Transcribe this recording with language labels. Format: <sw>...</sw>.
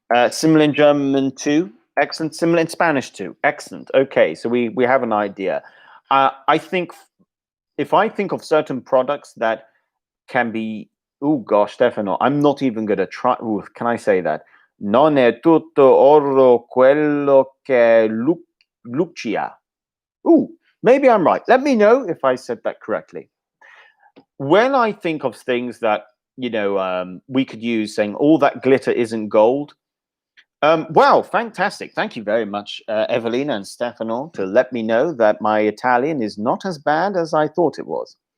<en>Similar in German too. Excellent. Similar in Spanish too. Excellent. Okay, so we have an idea. I think if I think of certain products that can be, oh gosh, Stefano, I'm not even going to try. Ooh, can I say that?</en> <it>Non è tutto oro quello che luccia.</it> <en>Ooh, maybe I'm right. Let me know if I said that correctly. When I think of things that, we could use saying all that glitter isn't gold. Wow, fantastic. Thank you very much, Evelina and Stefano, to let me know that my Italian is not as bad as I thought it was.</en>